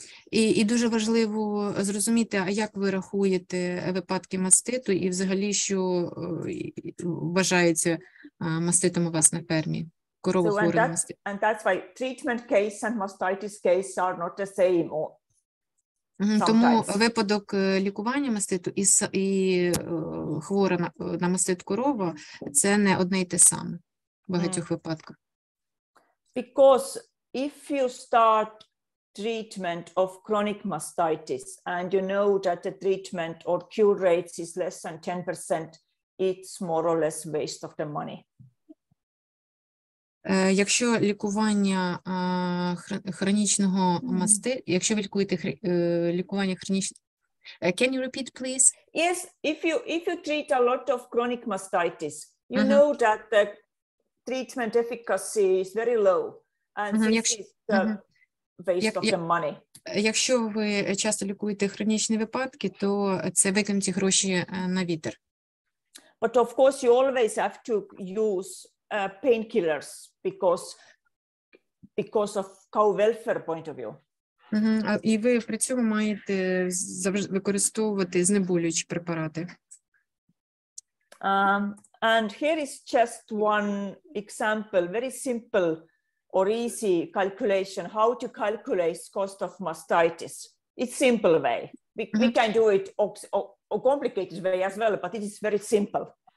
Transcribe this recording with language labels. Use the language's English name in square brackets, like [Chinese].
[Ukrainian] І дуже важливо зрозуміти, а як ви рахуєте випадки маститу і взагалі, що вважається маститом у вас на фермі, коровохворим маститом. [English] And that's why treatment case and mastitis case are not the same. [Ukrainian] Тому випадок лікування маститу і хвора на мастит корова – це не одне й те саме в багатьох випадках. [English] Because if you start treatment of chronic mastitis and you know that the treatment or cure rates is less than 10%, it's more or less waste of the money. [Ukrainian] Якщо лікування хронічного маститу, якщо ви лікуєте лікування хронічного... [English] Can you repeat, please? Yes, if you treat a lot of chronic mastitis, you know that the treatment efficacy is very low, and this is the waste of the money. [Ukrainian] Якщо ви часто лікуєте хронічні випадки, то це викинуті гроші на вітер. [English] But of course you always have to use painkillers because of cow welfare point of view. [Ukrainian] І ви при цьому маєте використовувати знеболюючі препарати. [English] And here is just one example, very simple or easy calculation, how to calculate cost of mastitis. It's simple way. We can do it a complicated way as well, but it is very simple.